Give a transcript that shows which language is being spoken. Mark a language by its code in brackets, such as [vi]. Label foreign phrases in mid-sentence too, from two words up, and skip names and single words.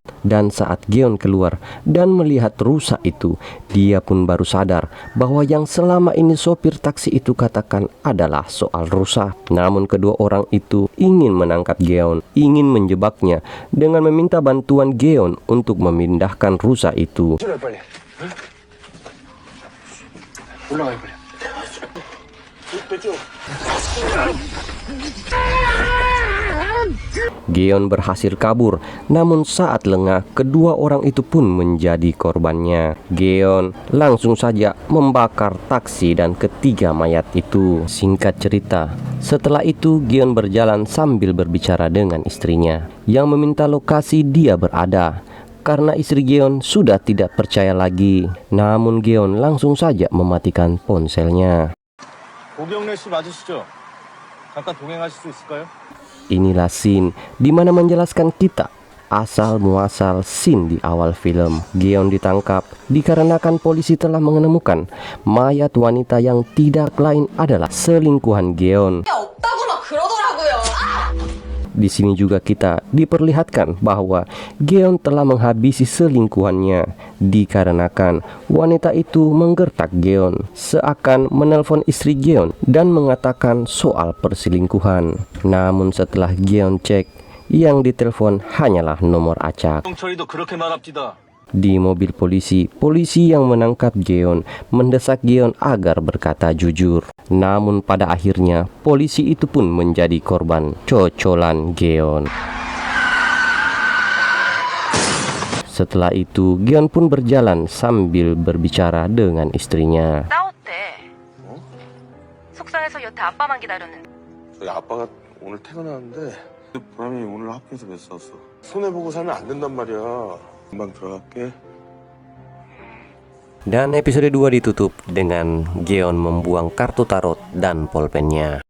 [id] Dan saat Geon keluar dan melihat rusa itu, dia pun baru sadar bahwa yang selama ini sopir taksi itu katakan adalah soal rusa. Namun kedua orang itu ingin menangkap Geon, ingin menjebaknya dengan meminta bantuan Geon untuk memindahkan rusa itu. [ko] 출발 빨리. 응? 올라가요 빨리. 뺐죠? [id] Geon berhasil kabur, namun saat lengah, kedua orang itu pun menjadi korbannya. Geon langsung saja membakar taksi dan ketiga mayat itu. Singkat cerita, setelah itu Geon berjalan sambil berbicara dengan istrinya yang meminta lokasi dia berada. Karena istri Geon sudah tidak percaya lagi. Namun Geon langsung saja mematikan ponselnya. [ko] 고경래 씨 맞으시죠? 잠깐 동행하실 수 있을까요? [id] Inilah scene di mana menjelaskan kita asal muasal scene di awal film. Geon ditangkap dikarenakan polisi telah menemukan mayat wanita yang tidak lain adalah selingkuhan Geon. [ko] 없다고 막 그러더라고요. [id] Di sini juga kita diperlihatkan bahwa Geon telah menghabisi selingkuhannya dikarenakan wanita itu menggertak Geon seakan menelpon istri Geon dan mengatakan soal perselingkuhan. Namun setelah Geon cek, yang ditelepon hanyalah nomor acak. [ko] 경찰이도 그렇게 말합디다. [id] Di mobil polisi, polisi yang menangkap Geon mendesak Geon agar berkata jujur. Namun pada akhirnya, polisi itu pun menjadi korban cocolan Geon. Setelah itu, Geon pun berjalan sambil berbicara dengan istrinya. [ko] 싸웠대. 속상해서 여태 아빠만 기다렸는데. 저희 아빠가 오늘 퇴근하는데 보람이 오늘 학교에서 몇 싸웠어. 손해보고 살면 안 된단 말이야. 금방 들어갈게. [id] Dan episode 2 ditutup dengan Geon membuang kartu tarot dan pulpennya.